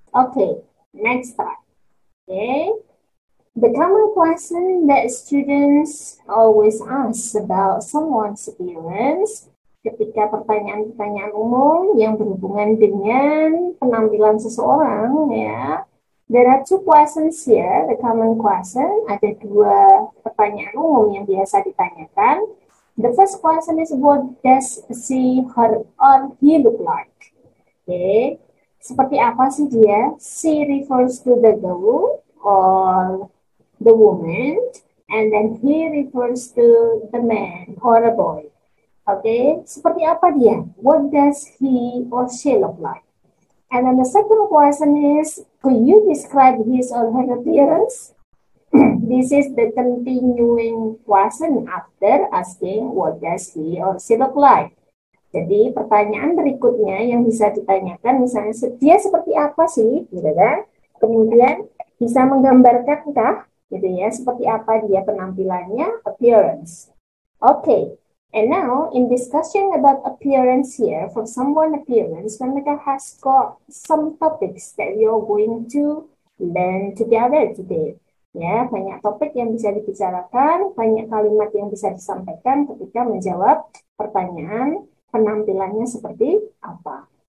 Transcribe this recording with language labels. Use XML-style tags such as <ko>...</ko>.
<en>Okay, next time. Okay, the common question that students always ask about someone's appearance</en> <id>ketika pertanyaan-pertanyaan umum yang berhubungan dengan penampilan seseorang, ya.</id> <en>There are two questions here, the common question.</en> <id>Ada dua pertanyaan umum yang biasa ditanyakan.</id> <en>The first question is, what does she, her, or he look like? Okay.</en> <id>Seperti apa sih dia?</id> <en>She refers to the girl or the woman, and then he refers to the man or a boy. Okay,</en> <id>seperti apa dia?</id> <en>What does he or she look like? And then the second question is, could you describe his or her appearance? This is the continuing question after asking what does he or she look like.</en> <id>Jadi pertanyaan berikutnya yang bisa ditanyakan misalnya dia seperti apa sih, gitu kan? Kemudian bisa menggambarkankah, gitu ya, seperti apa dia penampilannya, appearance. Okay.</id> <en>And now, in discussion about appearance here, for someone appearance, Mamika has got some topics that we are going to learn together today.</en> <id>Ya, banyak topik yang bisa dibicarakan, banyak kalimat yang bisa disampaikan ketika menjawab pertanyaan penampilannya seperti apa.</id>